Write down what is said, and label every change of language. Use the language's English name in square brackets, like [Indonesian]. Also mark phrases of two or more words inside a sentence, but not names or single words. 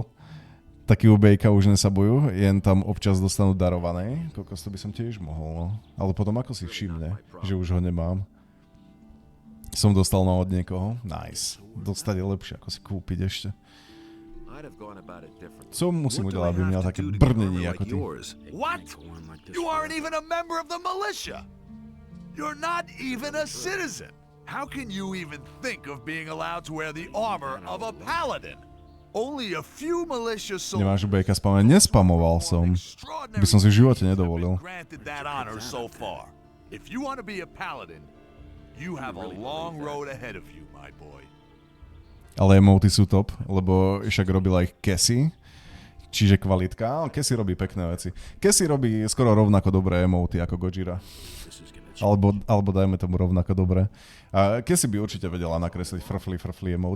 [Slovak] Taký u Bejka už nesabujú, jen tam občas dostanú darované. Kokos, to by som tiež mohol, no. Ale potom ako si všimne, že už ho nemám. Som dostal no od niekoho. Nice. Dostať je lepšie, ako si kúpiť ešte. [Czech] Co musím udelať, aby měl také brnení ako ty? [English] What? You aren't even a member of the militia. You're not even a citizen. How can you even think of being allowed to wear the armor of a paladin? Only a few militia soldiers. [Slovak] Nemáš u Bejka spamať? Nespamoval som. By som si v živote nedovolil. [English] If you want to be a paladin, you have a long road ahead of you, my boy. [Slovak] Ale emoty sú top, lebo však robila ich Cassie, čiže kvalitka. Cassie robí pekné veci. Cassie robí skoro rovnako dobré emoty ako Gojira. Alebo dajme tomu rovnako dobre. A Cassie by určite vedela nakresliť frfli emote.